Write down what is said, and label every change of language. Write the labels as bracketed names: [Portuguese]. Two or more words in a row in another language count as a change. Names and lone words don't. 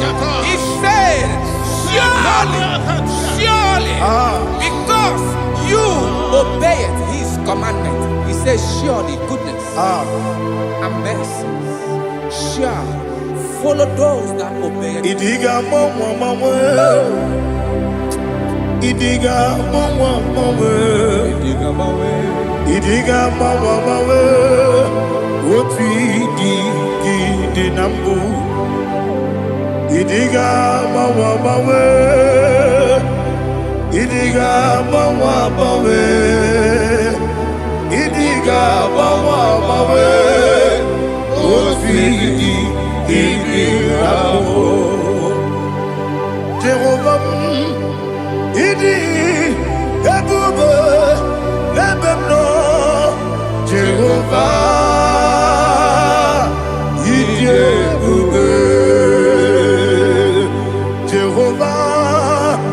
[English] He said, surely, because you obeyed His commandment. He says, surely goodness and mercy shall follow those that obey. [Igbo] Idiga mawa mawe, idiga mawe, idiga mawa mawe. Oti di nambu. Idiga mawa mawe, idiga mawa mawe, idiga mawa mawe. Oti di nambu. Jehovah. Idi ebube lebemno Jehovah. Idi ebube Jehovah.